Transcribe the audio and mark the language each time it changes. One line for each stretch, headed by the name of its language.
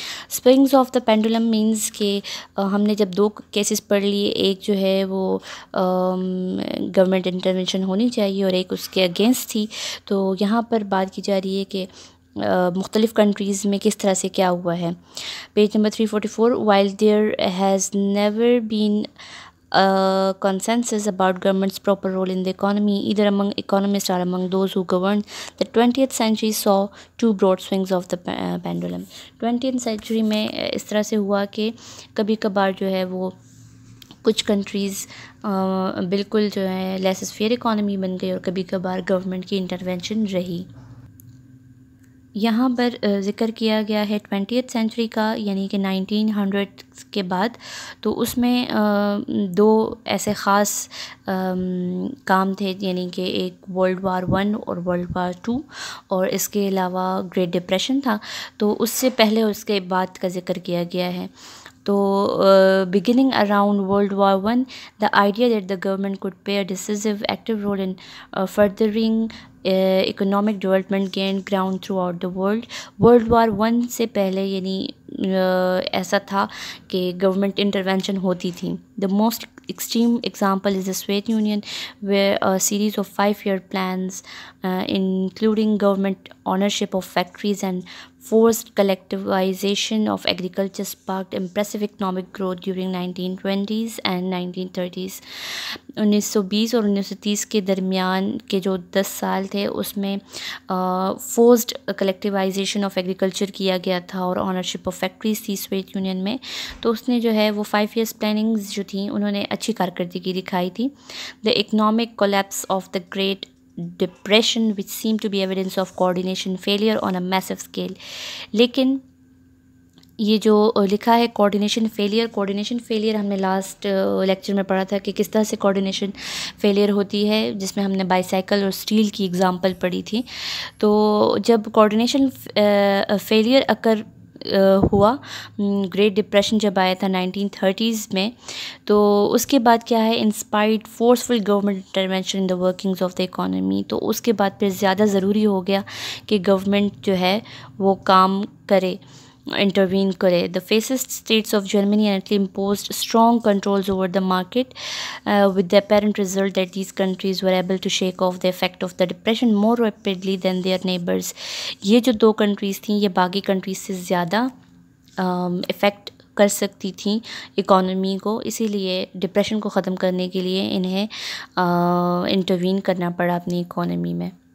Urdu: Swings of the pendulum means کہ ہم نے جب دو کیسز پڑھ لیے، ایک جو ہے وہ گورنمنٹ انٹرونشن ہونی چاہیے اور ایک اس کے اگینسٹ تھی. تو یہاں پر بات کی جا رہی ہے کہ مختلف کنٹریز میں کس طرح سے کیا ہوا ہے. Page number 344.
English: While there has never been consensus about government's proper role in the economy, either among economists or among those who governed, the 20th century saw two broad swings of the pendulum.
Urdu: 20th century میں اس طرح سے ہوا کہ کبھی کبھار جو ہے وہ کچھ کنٹریز بالکل جو ہے لیسس فیئر اکانومی بن گئی اور کبھی کبھار گورنمنٹ کی انٹرونشن رہی. یہاں پر ذکر کیا گیا ہے 20th سینچری کا، یعنی کہ 1900 کے بعد. تو اس میں دو ایسے خاص کام تھے، یعنی کہ ایک ورلڈ وار 1 اور ورلڈ وار 2، اور اس کے علاوہ گریٹ ڈپریشن تھا. تو اس سے پہلے اس کے بعد کا ذکر کیا گیا ہے. تو
English: beginning around World War I, the idea that the government could play a decisive active role in furthering economic development gained ground throughout the world.
Urdu: World War I سے پہلے یعنی ایسا تھا کہ گورنمنٹ انٹرونشن ہوتی تھی.
English: The most extreme example is the Soviet Union, where a series of 5-year plans including government ownership of factories and forced collectivization of agriculture sparked impressive economic growth during 1920s and 1930s.
Urdu: 1920 اور 1930 کے درمیان کے جو 10 سال تھے اس میں forced کلیکٹیوائزیشن of agriculture کیا گیا تھا اور آنرشپ آف فیکٹریز تھی سوویت یونین میں. تو اس نے جو ہے وہ 5 years پلاننگز جو تھیں انہوں نے اچھی کارکردگی دکھائی تھی.
English: The economic collapse of the great depression which seemed to be evidence of coordination failure on a massive scale.
Urdu: لیکن یہ جو لکھا ہے کوآرڈینیشن فیلئر ہم نے لاسٹ لیکچر میں پڑھا تھا کہ کس طرح سے کوآرڈینیشن فیلئر ہوتی ہے، جس میں ہم نے بائی سائیکل اور اسٹیل کی اگزامپل پڑھی تھی. تو جب کوآرڈینیشن فیلئر اکر ہوا گریٹ ڈپریشن جب آیا تھا 1930s میں، تو اس کے بعد کیا ہے،
English: inspired forceful government intervention in the workings of the economy,
Urdu: تو اس کے بعد پھر زیادہ ضروری ہو گیا کہ گورنمنٹ جو ہے وہ کام کرے، انٹروین کرے.
English: The fascist states of Germany and Italy imposed strong controls over the market, with the apparent result that these countries were able to shake off the effect of the depression more rapidly than their neighbors.
Urdu: یہ جو دو countries تھیں یہ باقی countries سے زیادہ effect کر سکتی تھیں اکانومی کو، اسی لیے ڈپریشن کو ختم کرنے کے لیے انہیں انٹروین کرنا پڑا اپنی اکانومی میں.